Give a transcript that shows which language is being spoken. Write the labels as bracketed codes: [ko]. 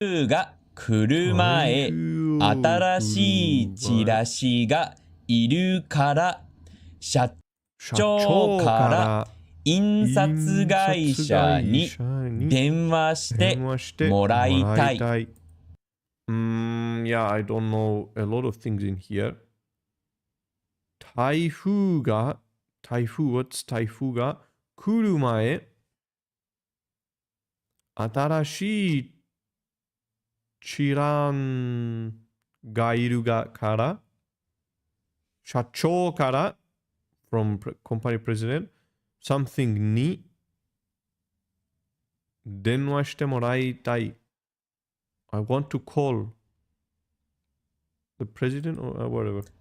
[ja] が来る前、新しいチラシがいるから、社長から印刷会社に電話してもらいたい。 [en] Yeah, I don't know a lot of things in here. [ja] 台風、 what's 台風が来る前、新しいチランがいるから、社長から、 from company president, something に電話してもらいたい。 [en] I want to call the president or whatever.